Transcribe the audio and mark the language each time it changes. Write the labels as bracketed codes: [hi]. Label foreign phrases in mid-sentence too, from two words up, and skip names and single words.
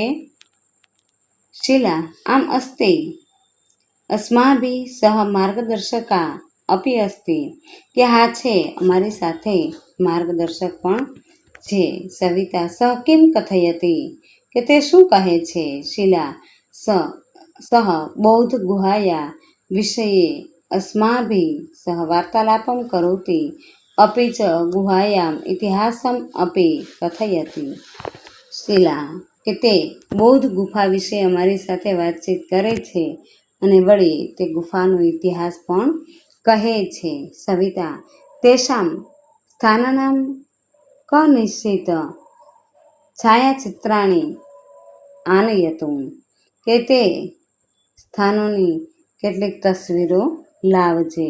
[sa] शिला आम अस्ति अस्माभि सह मार्गदर्शका अपी अस्ति. [gu] કે હા છે, અમારી સાથે માર્ગદર્શક પણ છે. સવિતા [sa] स किम कथयति. [gu] કે તે શું કહે છે? [sa] शिला सह बौद्ध गुहाया विषये अस्माभिः सह वार्तालापं करोति अपि च गुहायाम् इतिहासम् अपि कथयति. [gu] શિલા કે તે બૌદ્ધ ગુફા વિશે અમારી સાથે વાતચીત કરે છે અને વળી તે ગુફાનો ઇતિહાસ પણ કહે છે. [sa] સવિતા तेषां स्थानानां क निश्चित छायाचित्राणी आनयतुं [gu] કે તે સ્થાનોની કેટલીક તસવીરો લાવજે.